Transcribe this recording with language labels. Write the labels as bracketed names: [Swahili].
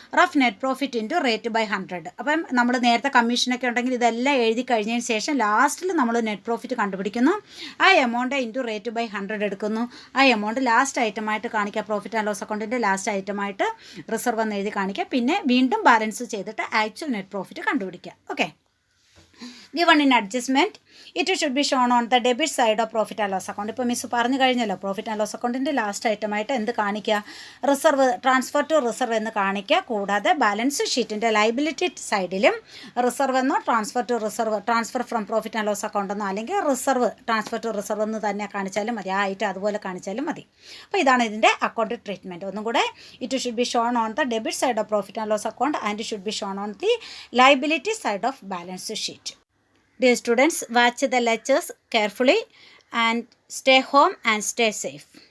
[English] Rough net profit into rate by 100. [Malayalam] അപ്പം നമ്മൾ നേരത്തെ കമ്മീഷനൊക്കെ ഉണ്ടെങ്കിൽ ഇതെല്ലാം എഴുതി കഴിഞ്ഞതിന് ശേഷം ലാസ്റ്റിൽ നമ്മൾ നെറ്റ് പ്രോഫിറ്റ് കണ്ടുപിടിക്കുന്നു. ആ എമൗണ്ട് ഇൻറ്റു റേറ്റ് ബൈ 100 എടുക്കുന്നു. ആ എമൗണ്ട് ലാസ്റ്റ് ഐറ്റമായിട്ട് കാണിക്കുക. പ്രോഫിറ്റ് ആൻഡ് ലോസ് അക്കൗണ്ടിൻ്റെ ലാസ്റ്റ് ഐറ്റമായിട്ട് റിസർവ് എന്ന് എഴുതി കാണിക്കുക. പിന്നെ വീണ്ടും ബാലൻസ് ചെയ്തിട്ട് ആക്ച്വൽ നെറ്റ് പ്രോഫിറ്റ് കണ്ടുപിടിക്കുക. [English] Okay, given in adjustment it should be shown on the debit side of profit and loss account. [Malayalam] ഇപ്പോൾ മിസ് പറഞ്ഞു കഴിഞ്ഞല്ലോ, പ്രോഫിറ്റ് ആൻഡ് ലോസ് അക്കൗണ്ടിൻ്റെ ലാസ്റ്റ് ഐറ്റമായിട്ട് എന്ത് കാണിക്കുക? റിസർവ്, ട്രാൻസ്ഫർ ടു റിസർവ് എന്ന് കാണിക്കുക. കൂടാതെ ബാലൻസ് ഷീറ്റിൻ്റെ ലൈബിലിറ്റി സൈഡിലും റിസർവ് എന്നോ transfer to reserve, transfer from profit and loss account എന്നോ അല്ലെങ്കിൽ റിസർവ്, ട്രാൻസ്ഫർ ടു റിസർവ് എന്ന് തന്നെ കാണിച്ചാലും മതി. ആ ഐറ്റം അതുപോലെ കാണിച്ചാലും മതി. അപ്പോൾ ഇതാണ് ഇതിൻ്റെ അക്കൗണ്ട് ട്രീറ്റ്മെൻറ്റ്. ഒന്നും കൂടെ, [English] It should be shown on the debit side of profit and loss account and should be shown on the liability side of balance sheet. Dear students, watch the lectures carefully and stay home and stay safe.